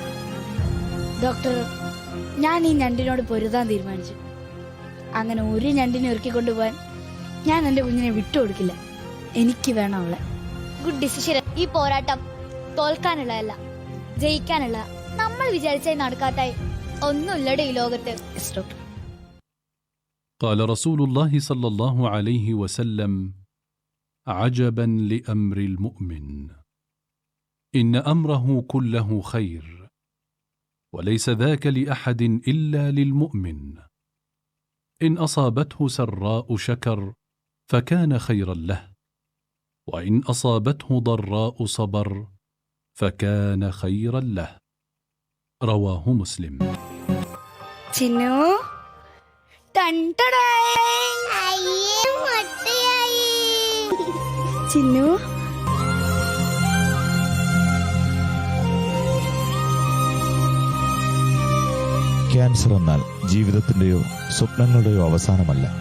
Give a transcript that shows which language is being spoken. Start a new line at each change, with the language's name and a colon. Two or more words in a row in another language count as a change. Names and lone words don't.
Malayalam: ഡോക്ടർ, ഞാൻ ഈ ഞണ്ടിനോട് പൊരുതാൻ തീരുമാനിച്ചു. അങ്ങനെ ഒരു ഞണ്ടിനെ ഒരുക്കിക്കൊണ്ടുപോകാൻ ഞാൻ എന്റെ കുഞ്ഞിനെ വിട്ടുകൊടുക്കില്ല. എനിക്ക് വേണം അവളെ.
English: good decision.
Malayalam: ഈ പോരാട്ടം തോൽക്കാനുള്ളതല്ല, ജയിക്കാനുള്ള. നമ്മൾ വിചാരിച്ചായി നടക്കാത്തായി ഒന്നുമില്ലടെ ഈ ലോകത്ത്.
Arabic: قال رسول الله صلى الله عليه وسلم: عجبا لأمر المؤمن إن أمره كله خير وليس ذاك لأحد إلا للمؤمن إن أصابته سراء شكر فكان خيرا له وإن أصابته ضراء صبر فكان خيرا له. رواه مسلم.
Malayalam: ചിന്നു ടൺ ടടായ്. അയ്യേ മുട്ടയായി. ചിന്നു ക്യാൻസർ എന്നാൽ ജീവിതത്തിന്റെയോ സ്വപ്നങ്ങളുടെയോ അവസാനമല്ല.